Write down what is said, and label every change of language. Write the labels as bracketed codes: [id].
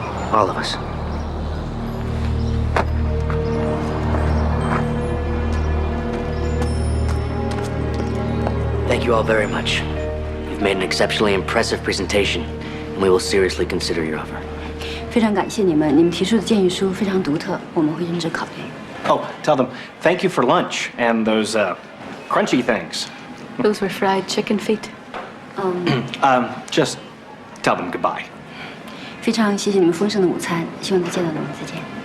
[en] All of us. Thank you all very much. You've made an exceptionally impressive presentation, and we will seriously consider your offer. [zh] 非常感谢你们，你们提出的建议书非常独特，我们会认真考虑。 [en] Oh, tell them thank you for lunch and those crunchy things. Those were fried chicken feet. Just tell them goodbye. [zh] 非常谢谢你们丰盛的午餐，希望能见到你们，再见。